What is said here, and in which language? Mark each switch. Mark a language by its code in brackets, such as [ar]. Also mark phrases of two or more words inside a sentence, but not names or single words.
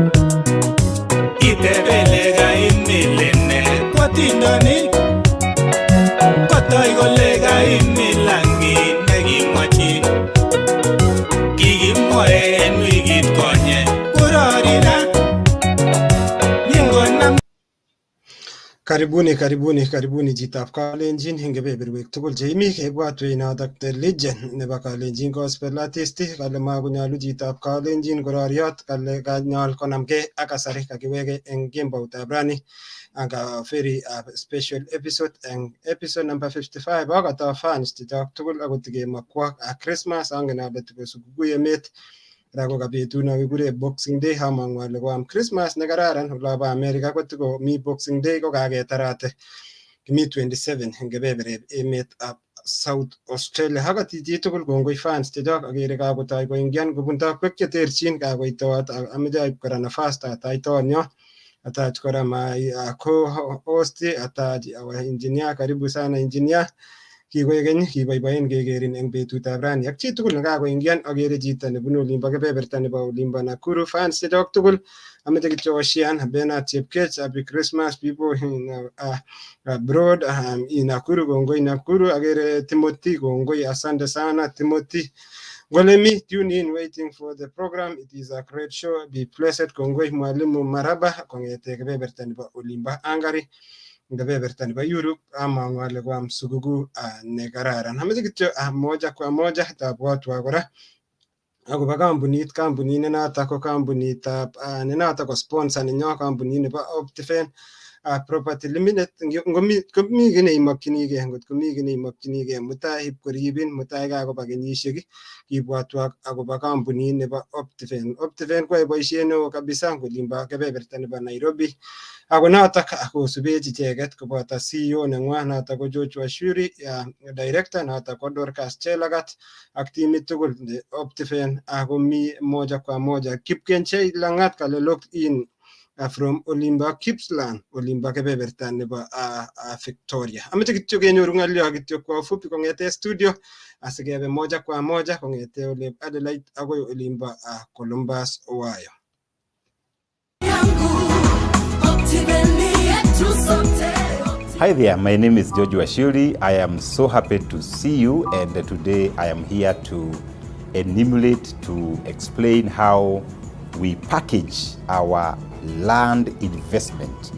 [kln] Itebele kaimilene kwatindoni kotoi kole kaimilangit nekimwachin. Kikimwoe en wikit konye kororina nyingonam. Karibuni Chitab Kalenjin eng kebeberwek tugul cheimi kebwatwech notok [en] the legend [kln] nebo [en] Kalenjin gospel artist [kln] kale makonyolu Chitab Kalenjin kororiot, kale kanyol konamgei ak kasari kakiweke eng kemboutab rani [en] and a very special episode [kln] eng [en] episode number 55 [kln] akotoo fans chechok tugul akot kemakwa Christmas angen ale tikosukukuu emet. Ra ko kabetut no kikure Boxing Day amang'u ale koam Christmas ne kararan olabo America kotiko mi Boxing Day ko kaketarate kimi 27 eng kebebertab emetab South Australia. Hakati chi tugul kongoi fans chechok akere kakotoi koingian kobun tokwek cheterchin kakoitoot ameche aib kora nafas tataitonyo atach kora co-host atach [en] our engineer. [sw] Karibu sana engineer. [kln] Kikoek keny kiboiboen kekerin eng betutab rani ak chi tugul nekakoingian akere chito nebunu olimbo kebeberta nebo olimbo Nakuru. Fans chechok tugul ameche kityo oshian Bernard Chepkech, [en] happy Christmas people in abroad in Nakuru. Kongoi Nakuru. [kln] Akere Timothy, kongoi, [sw] asante sana Timothy. [kln] Golemi, [en] tune in, waiting for the program. It is a great show. Be blessed. [kln] Kongoi Mwalimu Maraba kongete kebeberta nebo olimbo Hungary. Kebeberta nebo Europe amang'u ale koam sukukuu ne kararan. Ameche kityo [sw] moja kwa moja [kln] tabwatwa kora akobo kampunit ne notok ko kampunitab ne notok ko sponsor nenyo, kampunit nebo Optifen Property Limited. Komi kiy neimokchinigei, ngot komi kiy neimokchinigei mutai ip koribin, mutai kakoba kenyisiek kibwatwa akobo kampunit nebo Optifen. Optifen koyae boisiet neo kabisa kolimbo kebeberta nebo Nairobi. Ako notok kosubech icheket koboto CEO neng'wa notok ko Joshua Shuri, director notok ko Dorcas Chelagat ak timit tugul Optifen. Ako mi [sw] moja kwa moja [kln] Kipkenchei Lang'at kale [en] locked in from [kln] olimbo Gippsland, olimbo kebeberta nebo Victoria. Ameche kityo kenyoru ng'alyo kityo [sw] kwa ufupi [kln] kong'ete studio asikebe [sw] moja kwa moja [kln] kong'ete ole Adelaide akoi olimbo Columbus, Ohio. [en] Hi there, my name is Joshua Shuri. I am so happy to see you, and today I am here to enumerate, to explain how we package our land investment.